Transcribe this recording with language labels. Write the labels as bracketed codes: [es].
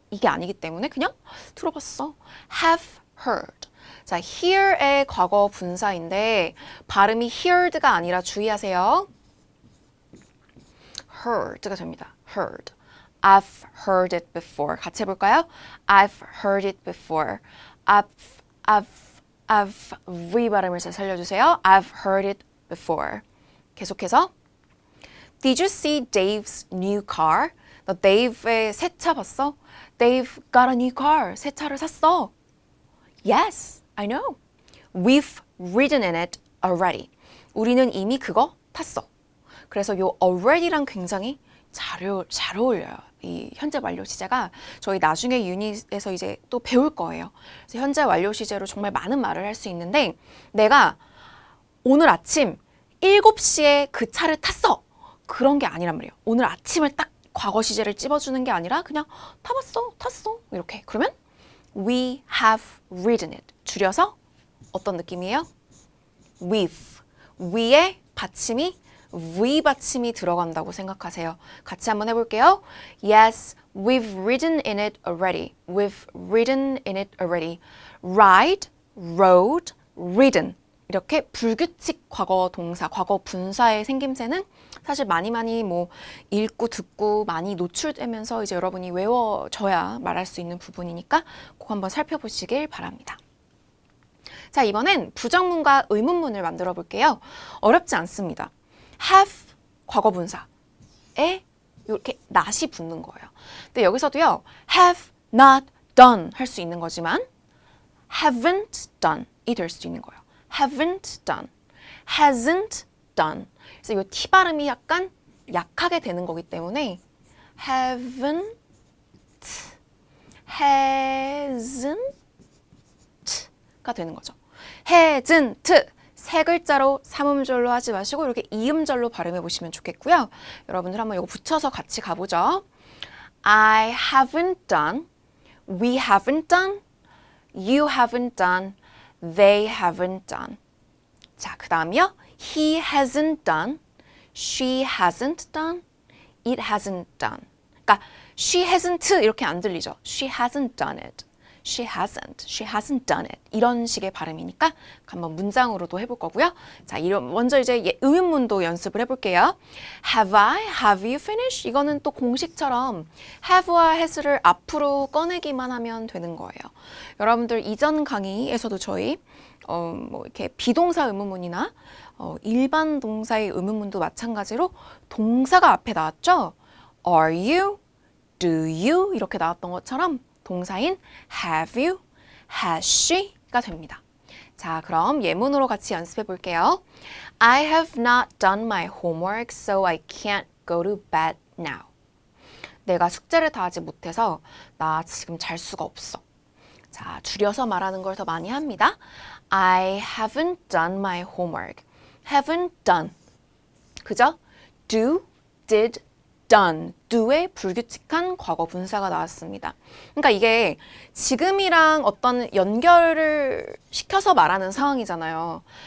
[ko] 이게 아니기 때문에 그냥 들어봤어. [en] have heard. [ko] 자, hear의 과거 분사인데 발음이 heard가 아니라 주의하세요. heard가 됩니다. heard. [en] I've heard it before. 같이 해볼까요? I've heard it before. I've [ko] V 발음을 잘 살려주세요. [en] I've heard it before. [ko] 계속해서 [en] Did you see Dave's new car? [ko] 너 데이브의 새 차 봤어? [en] Dave got a new car. [ko] 새 차를 샀어. [en] Yes, I know. We've ridden in it already. [ko] 우리는 이미 그거 탔어. 그래서 요 already랑 굉장히 잘 어울려요. 이 현재 완료 시제가 저희 나중에 유닛에서 이제 또 배울 거예요. 그래서 현재 완료 시제로 정말 많은 말을 할 수 있는데 내가 오늘 아침 7시에 그 차를 탔어. 그런 게 아니란 말이에요. 오늘 아침을 딱 과거 시제를 찝어주는 게 아니라 그냥 탔어 이렇게. 그러면 [en] we have ridden it. [ko] 줄여서 어떤 느낌이에요? [en] with. [ko] we의 받침이 V 받침이 들어간다고 생각하세요. 같이 한번 해볼게요. [en] Yes, we've ridden in it already. We've ridden in it already. Ride, rode, ridden. [ko] 이렇게 불규칙 과거 동사, 과거 분사의 생김새는 사실 많이 뭐 읽고 듣고 많이 노출되면서 이제 여러분이 외워져야 말할 수 있는 부분이니까 꼭 한번 살펴보시길 바랍니다. 자, 이번엔 부정문과 의문문을 만들어 볼게요. 어렵지 않습니다. have 과거 분사에 이렇게 not이 붙는 거예요. 근데 여기서도요. have not done 할 수 있는 거지만 haven't done 이 될 수도 있는 거예요. [en] haven't done, hasn't done. [ko] 그래서 이 T 발음이 약간 약하게 되는 거기 때문에 haven't, hasn't가 되는 거죠. hasn't 세 글자로 삼음절로 하지 마시고 이렇게 이음절로 발음해 보시면 좋겠고요. 여러분들 한번 이거 붙여서 같이 가보죠. [en] I haven't done, we haven't done, you haven't done, they haven't done. [ko] 자, 그 다음이요. [en] He hasn't done, she hasn't done, it hasn't done. [ko] 그러니까 [en] she hasn't [ko] 이렇게 안 들리죠. [en] She hasn't done it. She hasn't done it. [ko] 이런 식의 발음이니까 한번 문장으로도 해볼 거고요. 자, 먼저 이제 의문문도 연습을 해볼게요. [en] Have I? Have you finished? [ko] 이거는 또 공식처럼 have와 has를 앞으로 꺼내기만 하면 되는 거예요. 여러분들 이전 강의에서도 저희 뭐 이렇게 비동사 의문문이나 일반 동사의 의문문도 마찬가지로 동사가 앞에 나왔죠. [en] Are you? Do you? [ko] 이렇게 나왔던 것처럼 동사인 have you, has she가 됩니다. 자, 그럼 예문으로 같이 연습해 볼게요. [en] I have not done my homework, so I can't go to bed now. [ko] 내가 숙제를 다 하지 못해서 나 지금 잘 수가 없어. 자, 줄여서 말하는 걸 더 많이 합니다. [en] I haven't done my homework. haven't done. [ko] 그죠? [en] do, did, done. [ko] do의 불규칙한 과거 분사가 나왔습니다. 그러니까 이게 지금이랑 어떤 연결을 시켜서 말하는 상황이잖아요.